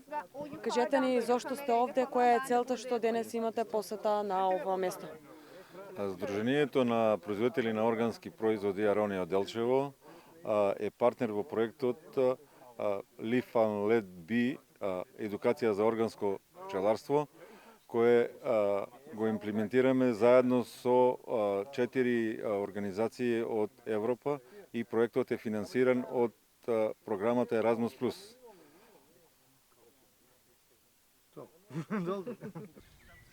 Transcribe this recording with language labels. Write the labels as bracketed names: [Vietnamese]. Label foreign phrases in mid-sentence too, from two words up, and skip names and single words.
[Turkish] Ben o [Macedonian] Кажете ни [Turkish] yukarıdan [Macedonian] зошто сте [Turkish] kamerayı [Macedonian] овде, [Turkish] falan [Macedonian] која е [Turkish] ben de [Macedonian] целта [Turkish] burayı [Macedonian] што денес имате посета на ова место? Сдруженијето на производители на органски производи Аронија од Делчево е партнер во проектот Live and Let Be, едукација за органско пчеларство, кое го имплементираме заедно со 4 организации од Европа и проектот е финансиран од програмата Erasmus+.